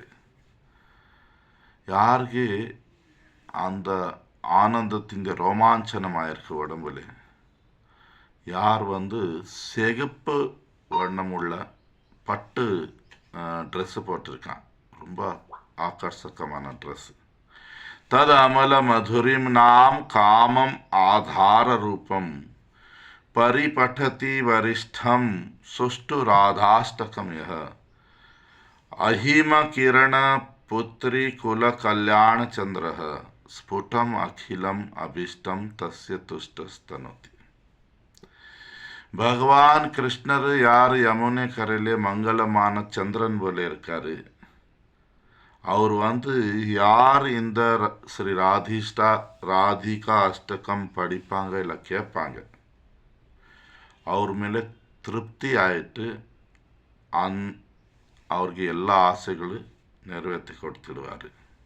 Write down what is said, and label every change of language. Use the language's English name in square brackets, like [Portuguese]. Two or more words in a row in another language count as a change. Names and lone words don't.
[Tamil] யாருக்கு அந்த ஆனந்தத்தின் ரோமாஞ்சனமாயிருக்கு உடம்புல. யார் சிகப்பு வண்ணமுள்ள பட்டு ட்ரெஸ்ஸு போட்டிருக்கான், ரொம்ப ஆகர்ஷகமான ட்ரெஸ்ஸு. [Sanskrit] तद अमल मधुरिम नाम कामम आधार रूपम परिपठति वरिष्ठम सुष्टु राधाष्टकम यह अहिम किरण पुत्री कुल कल्याण चंद्र स्फुटम अखिलम अभिष्टम तस्य तुष्टस्तनोति. [Tamil] பகவான் கிருஷ்ணர் யார் யமுனை கரையிலே மங்களமான சந்திரன் போல இருக்காரு. அவர் யார் இந்த ஸ்ரீ ராதிகா அஷ்டகம் படிப்பாங்க இல்லை கேட்பாங்க, அவர் மேலே திருப்தி ஆயிட்டு அவருக்கு எல்லா ஆசைகளும் நிறைவேற்றி கொடுத்துடுவார்.